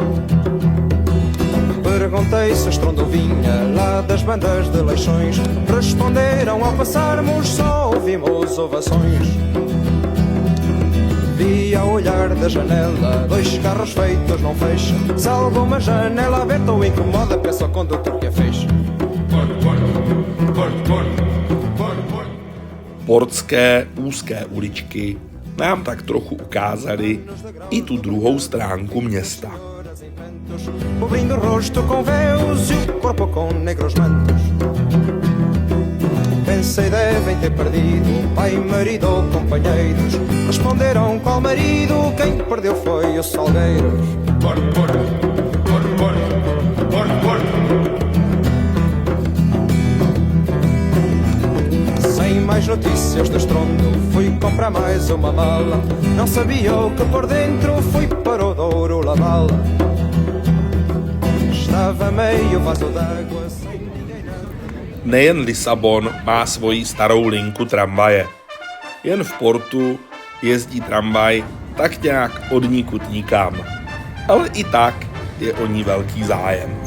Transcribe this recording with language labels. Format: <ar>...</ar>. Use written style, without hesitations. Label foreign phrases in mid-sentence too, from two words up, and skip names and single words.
<pt>Perguntei se o estrondo vinha lá das bandas de Leixões. Responderam ao passarmos, só ouvimos ovações. Vi ao olhar da janela 2 carros feitos não fecha. Salvo uma janela aberta ou incomoda, peço ao condutor que a feche.</pt> <cs>Portské úzké uličky nám tak trochu ukázaly i tu druhou stránku města.</cs> <pt>Cobrindo o rosto com véus e o corpo com negros mantos. Pensei, devem ter perdido pai, marido ou companheiros. Responderam, qual marido? Quem perdeu foi o Salgueiros. Sem mais notícias do estrondo, fui comprar mais uma mala. Não sabia o que por dentro, fui para o Douro lavá-la. Estava meio vaso d'água.</pt> <cs>Nejen Lisabon má svoji starou linku tramvaje. Jen v Portu jezdí tramvaj tak nějak od nikud nikam. Ale i tak je o ní velký zájem.</cs>